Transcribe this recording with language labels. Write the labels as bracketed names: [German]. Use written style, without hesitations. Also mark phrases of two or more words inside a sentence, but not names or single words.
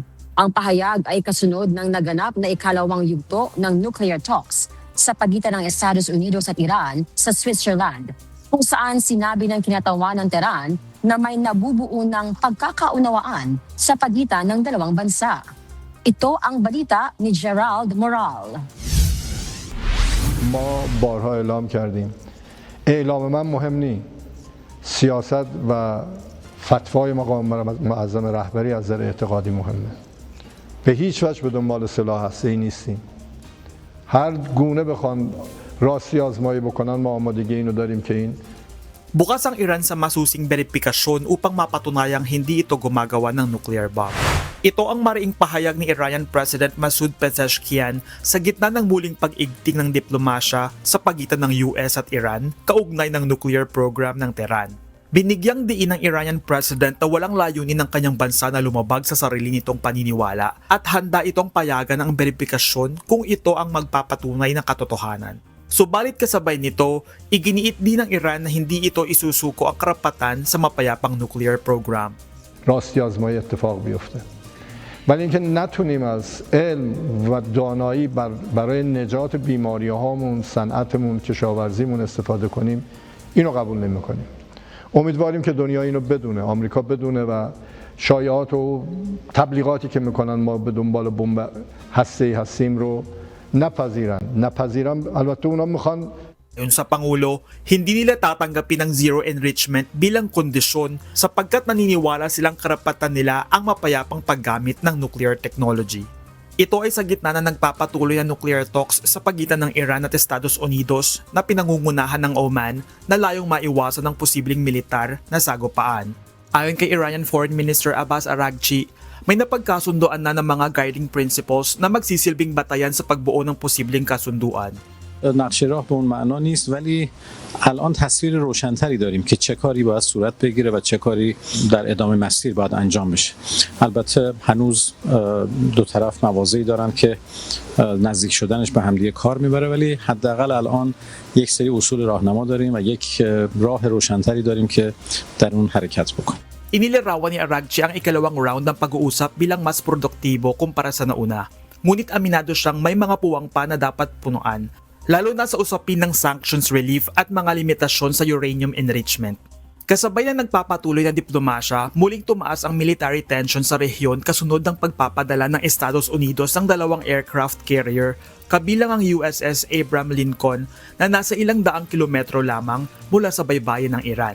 [Filipino] Ang pahayag ay kasunod ng naganap na ikalawang yugto ng [English] nuclear talks [Filipino] sa pagitan ng Estados Unidos at Iran sa Switzerland, kung saan sinabi ng kinatawan ng Tehran na may nabubuo ng pagkakaunawaan sa pagitan ng dalawang bansa. Ito ang balita ni Gerald Moral. [Persian] ما بارها اعلام کردیم اعلام من مهم نیست سیاست و فتوای مقام معظم رهبری از نظر اعتقادی مهمه به هیچ وجه به دنبال سلاح هسته‌ای نیستیم هر گونه بخوان راستی آزمایی بکنن ما آمادگی اینو داریم که این [Filipino] Bukas ang Iran sa masusing beripikasyon upang mapatunayang hindi ito gumagawa ng [English] nuclear bomb. [Filipino] Ito ang mariing pahayag ni [English] Iranian President [Filipino] Masoud Pezeshkian sa gitna ng muling pag-igting ng diplomasya sa pagitan ng US at Iran kaugnay ng [English] nuclear program [Filipino] ng Tehran. Binigyang diin ng [English] Iranian President [Filipino] na walang layunin ng kanyang bansa na lumabag sa sarili nitong paniniwala at handa itong payagan ang beripikasyon kung ito ang magpapatunay ng katotohanan. Subalit kasabay nito, iginiit din ng Iran na hindi ito isusuko ang karapatan sa mapayapang [English] nuclear program. [Persian] راستی آزمایی اتفاق بیفته ولی اینکه نتونیم از علم و دانایی برای نجات بیماری‌هامون، صنعتمون، کشاورزیمون استفاده کنیم اینو قبول نمی‌کنیم. امیدواریم که دنیا اینو بدونه، آمریکا بدونه و شایعات و تبلیغاتی که میکنن ما به دنبال بمب هسته‌ای هستیم رو نپذیرن. البته اونا میخوان. [Filipino] Ayon sa Pangulo, hindi nila tatanggapin ang [English] zero enrichment [Filipino] bilang kondisyon sapagkat naniniwala silang karapatan nila ang mapayapang paggamit ng [English] nuclear technology. [Filipino] Ito ay sa gitna na nagpapatuloy ang [English] nuclear talks [Filipino] sa pagitan ng Iran at Estados Unidos na pinangungunahan ng Oman na layong maiwasan ng posibleng militar na sagupaan. Ayon kay [English] Iranian Foreign Minister [Filipino] Abbas Araghchi, may napagkasunduan na ng mga [English] guiding principles [Filipino] na magsisilbing batayan sa pagbuo ng posibleng kasunduan. [Persian] نقشه راه به اون معنا نیست ولی الان تصویر روشنتری داریم که چه کاری باید صورت بگیره و چه کاری در ادامه مسیر باید انجام بشه. البته هنوز دو طرف مواضعی دارن که نزدیک شدنش به همدیگه کار میبره ولی حداقل الان یک سری اصول راهنما داریم و یک راه روشنتری داریم که در اون حرکت بکنیم. [Filipino] Inilarawan ni Araghchi ang ikalawang round ng pag-uusap bilang mas produktibo kumpara sa nauna. Ngunit aminado siyang may mga puwang pa na dapat punuan, lalo na sa usapin ng [English] sanctions relief [Filipino] at mga limitasyon sa [English] uranium enrichment. [Filipino] Kasabay na nagpapatuloy na diplomasya, muling tumaas ang [English] military tension [Filipino] sa rehiyon kasunod ng pagpapadala ng Estados Unidos ng dalawang [English] aircraft carrier [Filipino] kabilang ang USS Abraham Lincoln na nasa ilang daang kilometro lamang mula sa baybayin ng Iran.